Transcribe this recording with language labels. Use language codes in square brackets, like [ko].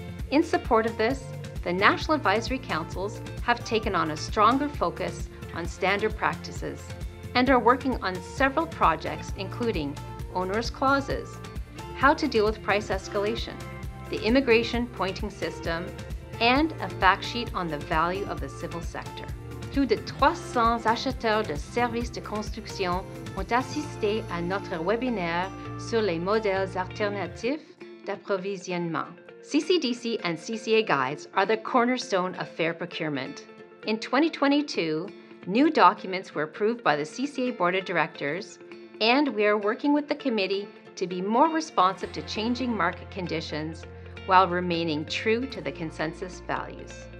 [en] In support of this, the National Advisory Councils have taken on a stronger focus on standard practices and are working on several projects including onerous clauses, how to deal with price escalation, the immigration pointing system, and a fact sheet on the value of the civil sector. [fr] Plus de 300 acheteurs de services de construction ont assisté à notre webinaire sur les modèles alternatifs d'approvisionnement. [en] CCDC and CCA guides are the cornerstone of fair procurement. In 2022, new documents were approved by the CCA Board of Directors, and we are working with the committee to be more responsive to changing market conditions while remaining true to the consensus values.